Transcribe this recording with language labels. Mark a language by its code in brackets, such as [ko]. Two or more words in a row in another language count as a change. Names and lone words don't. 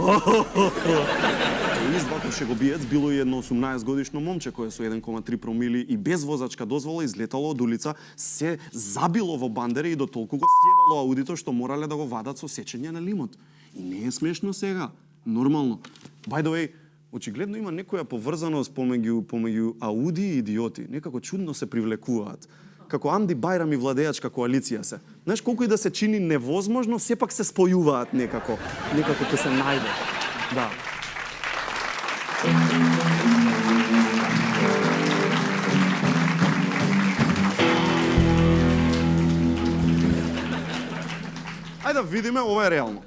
[mk] Извакуваше го биец, било и едно 18 годишно момче кое со 1,3 промили и без возачка дозвола излетало од улица, се забило во бандере и до толку го стјебало аудито што морале да го вадат со сечење на лимот. И не е смешно сега. Нормално. [en] By the way, [mk] очигледно има некоја поврзаност помеѓу ауди и идиоти. Некако чудно се привлекуваат. Како Амди Бајрам и владеачка коалиција се. Знаеш, колку и да се чини невозможно, сепак се спојуваат некако. Некако ќе се најде. Да. Ајде да видиме, ова е реално.